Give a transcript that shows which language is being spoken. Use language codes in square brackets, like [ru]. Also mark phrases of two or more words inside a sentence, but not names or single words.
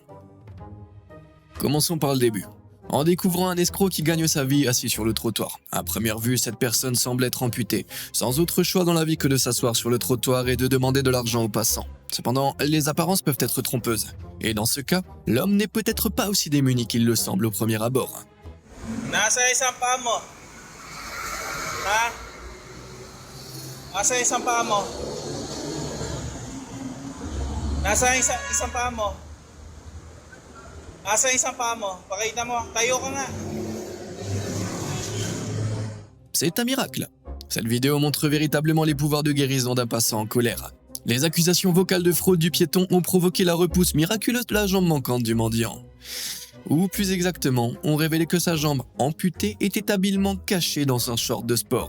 [fr] Commençons par le début. En découvrant un escroc qui gagne sa vie assis sur le trottoir. À première vue, cette personne semble être amputée, sans autre choix dans la vie que de s'asseoir sur le trottoir et de demander de l'argent aux passants. Cependant, les apparences peuvent être trompeuses. Et dans ce cas, l'homme n'est peut-être pas aussi démuni qu'il le semble au premier abord. [tl] Nasa isang paa mo. Ha? Nasa isang paa mo. Nasa isang paa mo. Nasa isang paa mo. Pakita mo. Tayo ka nga. [fr] C'est un miracle. Cette vidéo montre véritablement les pouvoirs de guérison d'un passant en colère. Les accusations vocales de fraude du piéton ont provoqué la repousse miraculeuse de la jambe manquante du mendiant. Ou plus exactement, ont révélé que sa jambe amputée était habilement cachée dans un short de sport.